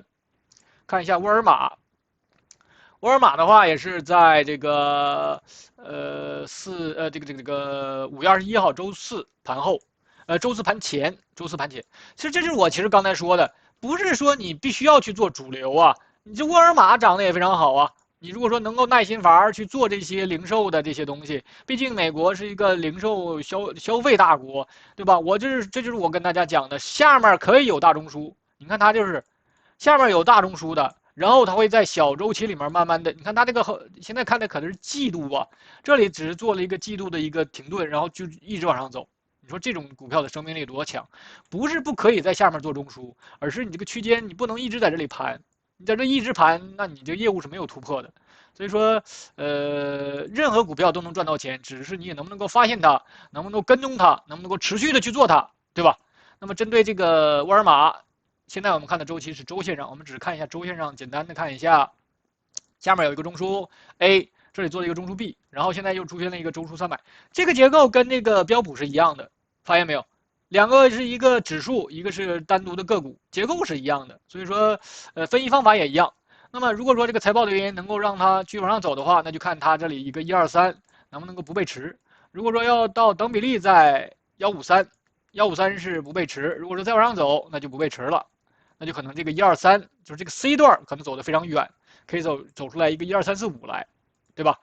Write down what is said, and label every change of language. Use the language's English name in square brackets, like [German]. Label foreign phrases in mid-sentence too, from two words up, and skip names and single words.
[Chinese] 看一下沃爾瑪，沃爾瑪的話也是在這個5月21號周四盤後，周四盤前。其實這就是我剛才說的，不是說你必須要去做主流啊，你這沃爾瑪漲得也非常好啊。你如果說能夠耐心法去做這些零售的這些東西，畢竟美國是一個零售消費大國，對吧？這就是我跟大家講的，下面可以有大中樞，你看它就是下面有大中樞的，然後它會在小週期裡面慢慢的，你看它這個現在看的可能是季度啊，這裡只是做了一個季度的一個停頓，然後就一直往上走。你說這種股票的生命力多強？不是不可以在下面做中樞，而是你這個區間你不能一直在這裡盤。你在這一直盤，那你這業務是沒有突破的。所以說，任何股票都能賺到錢，只是你也能不能夠發現它，能不能夠跟蹤它，能不能夠持續的去做它，對吧？那麼針對這個沃爾瑪，現在我們看的週期是週線上，我們只看一下週線上，簡單的看一下，下面有一個中樞 A， 這裡做了一個中樞 B， 然後現在又出現了一個週樞300，這個結構跟那個標普是一樣的，發現沒有？兩個是一個指數，一個是單獨的個股，結構是一樣的，所以說，分析方法也一樣。那麼如果說這個財報的原因能夠讓它繼續往上走的話，那就看它這裡一個123能不能夠不背馳。如果說要到等比例在153是不背馳，如果說再往上走，那就不背馳了，那就可能這個123就是這個 C 段可能走得非常遠，可以走出來一個12345來，對吧？